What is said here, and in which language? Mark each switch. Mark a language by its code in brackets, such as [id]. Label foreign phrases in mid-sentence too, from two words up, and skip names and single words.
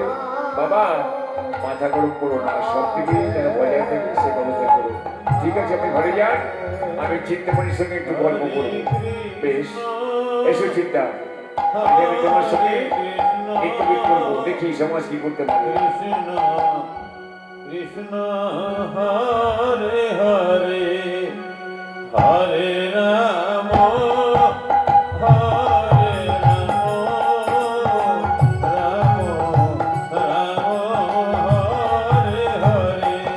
[bn] বাবা, মাথা গরম করো না, সব থেকে যেন বজায় থাকে সে ব্যবস্থা করো। ঠিক আছে, আপনি ঘরে যান, আমি চিন্তামণির সঙ্গে একটু গল্প করবো। বেশ, এসো চিন্তা, আজ আমি তোমার সঙ্গে একটু করবো, দেখি সমাজ কি করতে পারে। [sa] কৃষ্ণ হরে হরে হরে রাম হরে রাম রাম রাম হরে হরে।